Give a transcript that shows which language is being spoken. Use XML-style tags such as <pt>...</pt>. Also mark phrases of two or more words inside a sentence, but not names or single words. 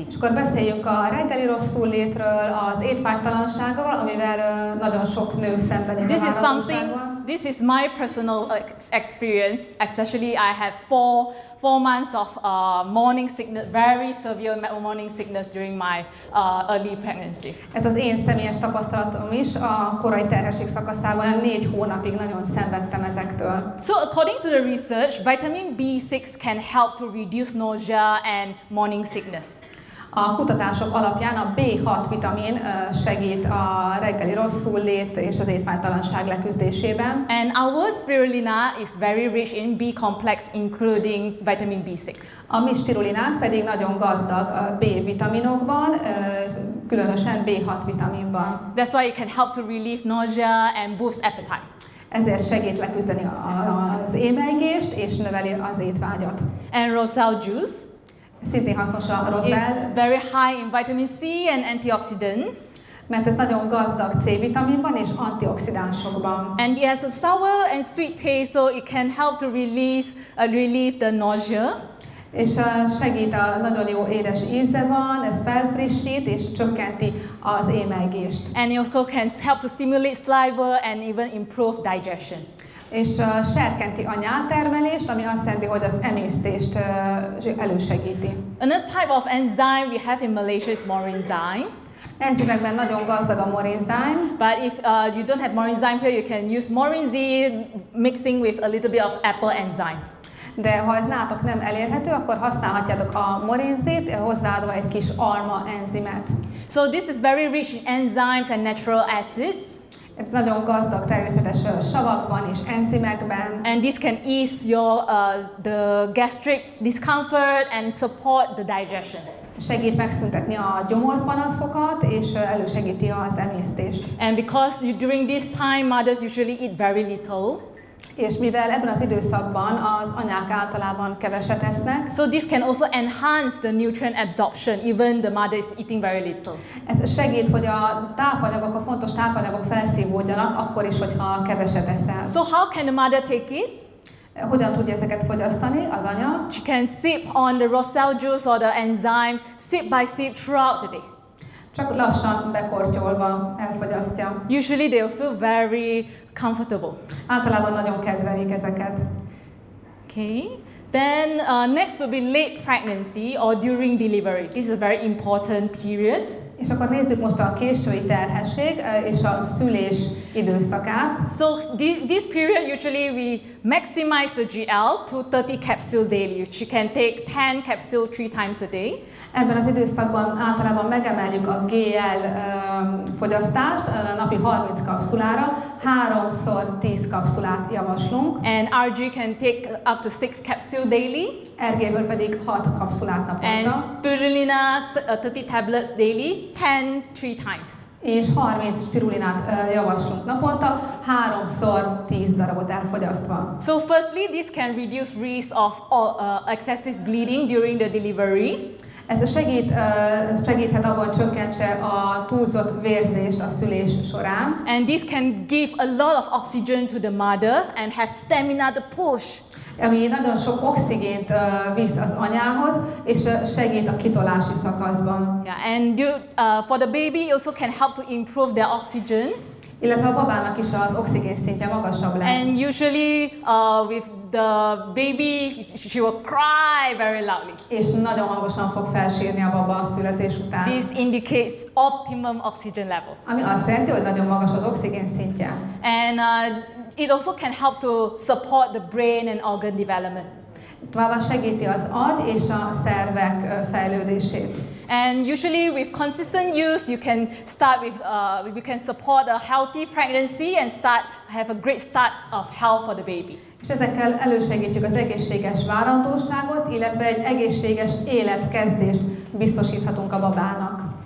<hu>És akkor beszéljünk a reggeli rosszullétről, az étvágytalanságról, amivel nagyon sok nő szembenéz a várandóságban.</hu> <en>This is my personal experience, especially I have four months of morning sickness, very severe morning sickness during my early pregnancy.</en> <hu>Ez az én személyes tapasztalatom is, a korai terhesség szakaszában 4 hónapig nagyon szenvedtem ezektől.</hu> <en>So according to the research, vitamin B6 can help to reduce nausea and morning sickness.</en> <hu>A kutatások alapján a B6 vitamin segít a reggeli rosszullét és az étvágytalanság leküzdésében.</hu> <en>And our spirulina is very rich in B complex, including vitamin B6.</en> <hu>A mi spirulinánk pedig nagyon gazdag a B vitaminokban, különösen B6 vitaminban.</hu> <en>That's why it can help to relieve nausea and boost appetite.</en> <hu>Ezért segít leküzdeni az émelygést és növeli az étvágyat.</hu> <en>And rosal juice</en> <hu>Szintén hasznos a</hu> <en>is</en> <hu>rozál,</hu> <en>very high in vitamin C and antioxidants.</en> <hu>mert ez nagyon gazdag C-vitaminban és antioxidánsokban.</hu> <en>And it has a sour and sweet taste, so it can help to relieve the nausea.</en> <hu>És segít, nagyon jó édes íze van, ez felfrissít és csökkenti az émelygést.</hu> <en>And it also can help to stimulate saliva and even improve digestion.</en> <hu>És serkenti a nyáltermelést, ami azt jelenti, hogy az emésztést elősegíti.</hu> <en>Another type of enzyme we have in Malaysia is morinzyme.</en> <hu>Enzimekben nagyon gazdag a morinzyme,</hu> <en>But if you don't have morinzyme here, you can use morinzy mixing with a little bit of apple enzyme.</en> <hu>de ha ez nálatok nem elérhető, akkor használhatjátok a morinzit, hozzáadva egy kis alma enzimet.</hu> <en>So this is very rich in enzymes and natural acids.</en> <hu>Ez nagyon gazdag természetes savakban és enzimekben,</hu> <en>And this can ease your the gastric discomfort and support the digestion.</en> <hu>segít megszüntetni a gyomorpanaszokat és elősegíti az emésztést.</hu> <en>And because during this time, mothers usually eat very little,</en> <hu>És mivel ebben az időszakban az anyák általában keveset esznek,</hu> <en>so this can also enhance the nutrient absorption, even the mother is eating very little.</en> <hu>ez segít, hogy a tápanyagok, a fontos tápanyagok felszívódjanak, akkor is, hogyha keveset eszel.</hu> <en>So how can the mother take it?</en> <hu>Hogyan tudja ezeket fogyasztani az anya?</hu> <en>She can sip on the rosal juice or the enzyme, sip by sip throughout the day.</en> <hu>Csak lassan bekortyolva elfogyasztja.</hu> <en>Usually they will feel very comfortable.</en> <hu>Általában nagyon kedvelik ezeket.</hu> <en>Okay. Then next will be late pregnancy or during delivery. This is a very important period.</en> <hu>És akkor nézzük most a késői terhesség és a szülés időszakát.</hu> <en>So this period usually we maximize the GL to 30 capsules daily. You can take 10 capsules 3 times a day.</en> <hu>Ebben az időszakban általában megemeljük a GL fogyasztást napi 30 kapszulára, 3-szor 10 kapszulát javaslunk.</hu> <en>And RG can take up to 6 capsules daily.</en> <hu>RG-ből pedig 6 kapszulát</hu> <en>And</en> <hu>naponta.</hu> <en>spirulina 30 tablets daily, 10 3 times.</en> <hu>És 30 spirulinát javaslunk naponta, 3-szor 10 darabot elfogyasztva.</hu> <en>So firstly, this can reduce risk of excessive bleeding during the delivery.</en> <hu>Ez segíthet abban, hogy csökkentse a túlzott vérzést a szülés során.</hu> <en>And this can give a lot of oxygen to the mother and have stamina to push.</en> <hu>Ami nagyon sok oxigént visz az anyához, és segít a kitolási szakaszban.</hu> <en>Yeah, and for the baby, also can help to improve their oxygen.</en> <hu>Illetve a babának is az oxigén szintje magasabb lesz.</hu> <en>And usually with the baby, she will cry very loudly.</en> <hu>És nagyon hangosan fog felsírni a baba a születés után.</hu> <en>This indicates optimum oxygen level.</en> <hu>Ami azt jelenti, hogy nagyon magas az oxigén szintje.</hu> <en>And it also can help to support the brain and organ development.</en> <hu>Továbbá segíti az agy és a szervek fejlődését.</hu> <en>And usually with consistent use, you can start with, you can support a healthy pregnancy and have a great start of health for the baby.</en> <hu>És ezekkel elősegítjük az egészséges várandóságot, illetve egy egészséges életkezdést biztosíthatunk a babának.</hu>